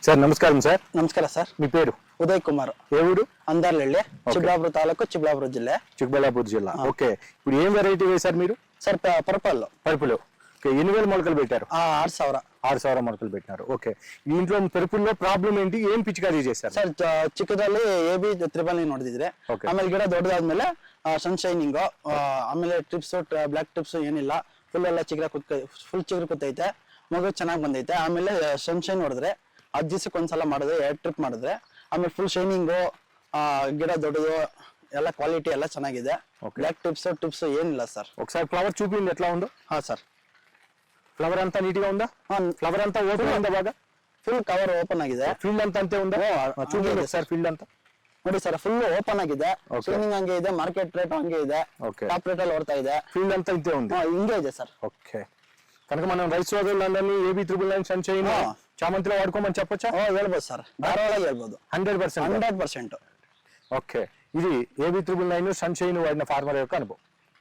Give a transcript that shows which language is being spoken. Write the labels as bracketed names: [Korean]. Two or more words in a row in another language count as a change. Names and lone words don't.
[Telugu] సార్ నమస్కారం సార్. [Kannada] ನಮಸ್ಕಾರ ಸರ್. [Telugu] మీ పేరు? [Kannada] ಉದಯ್ ಕುಮಾರ್. [Telugu] ఏ ఊరు? [Kannada] ಅಂದಾರ್ಲಹಳ್ಳಿ, ಚಿಕ್ಕಬಳ್ಳಾಪುರ ತಾಲೂಕು, ಚಿಕ್ಕಬಳ್ಳಾಪುರ ಜಿಲ್ಲೆ. [Telugu] చిక్కబళ్ళాపూర్ జిల్లా. ఓకే, ఇప్పుడు ఏం వెరైటీ వేశారు మీరు? [Kannada] ಸರ್ ಪರ್ಪಲ್ [Telugu] పరుపులో. ఓకే, ఎన్ని వేల మొలకలు పెట్టారు? [Kannada] 6,000. [Telugu] 6,000 మొలకలు పెట్టినారు. ఓకే, దీంట్లో పరుపుల్లో ప్రాబ్లం ఏంటి? ఏం పిచికారీ చేశారు? [Kannada] ಸರ್ ಚಿಕ್ಕದಲ್ಲಿ AB ತ್ರಿಬಲ್ ನೋಡಿದ್ರೆ, [English] Okay. [Kannada] ಆಮೇಲೆ ಗಿಡ ದೊಡ್ಡದಾದ್ಮೇಲೆ ಸನ್ಶೈನಿಂಗ್, ಆಮೇಲೆ [English] thrips black thrips [Kannada] ಏನಿಲ್ಲ, ಫುಲ್ ಎಲ್ಲ ಫುಲ್ ಚಿಗುರು ಕೂತೈತೆ, ಮಗು ಚೆನ್ನಾಗಿ ಬಂದೈತೆ. ಆಮೇಲೆ ಸನ್ಶೈನ್ ಹೊಡೆದ್ರೆ 10 ದಿವಸಕ್ಕೆ ಒಂದ್ಸಲ ಮಾಡಿದ್ರೆ 2 ಟ್ರಿಪ್ ಮಾಡಿದ್ರೆ, ಆಮೇಲೆ [English] full shining, [Kannada] ಗಿಡ ದೊಡ್ಡದು, ಎಲ್ಲ ಕ್ವಾಲಿಟಿ ಎಲ್ಲ ಚೆನ್ನಾಗಿದೆ. [English] black tips [Kannada] ಏನಿಲ್ಲ ಸರ್. [Telugu] ఒకసారి ఫ్లవర్ చూపించండి ఎట్లా ఉందో. [Kannada] ಹಾ ಸರ್, [Telugu] ఫ్లవర్ అంతా నీట్ గా ఉందా? ఫ్లవర్ అంతా ఓపెన్ ఉందా? బాగా [English] full cover open [Kannada] ಆಗಿದೆ. [Telugu] ఫీల్డ్ అంతా అంతే ఉందా? చూపించండి ఒకసారి ఫీల్డ్ అంతా. [Kannada] ನೋಡಿ ಸರ್, [English] full open [Kannada] ಆಗಿದೆ. ಶೈನಿಂಗ್ ಹಂಗೆ ಇದೆ, [English] market rate [Kannada] ಹಂಗೆ ಇದೆ, [English] top rate [Kannada] ಅಲ್ಲಿ ಓಡ್ತಾ ಇದೆ. [Telugu] ఫీల్డ్ అంతా ఇంతే ఉంది. [Kannada] ಹಿಂಗೆ ಇದೆ సర్. [Telugu] ఓకే, కనుక మనం రైస్ సోదరులందరినీ AB 999 సన్షైన్ చామంతిలో వాడుకోమని చెప్పొచ్చా? [Kannada] ಹೇಳ್ಬೋದು ಸರ್, ಧಾರಾಳವಾಗಿ ಹೇಳ್ಬೋದು. 100%. 100%. [Telugu] ఓకే, ఇది AB 999 సన్షైన్ వాడిన ఫార్మర్ యొక్క అనుభవం.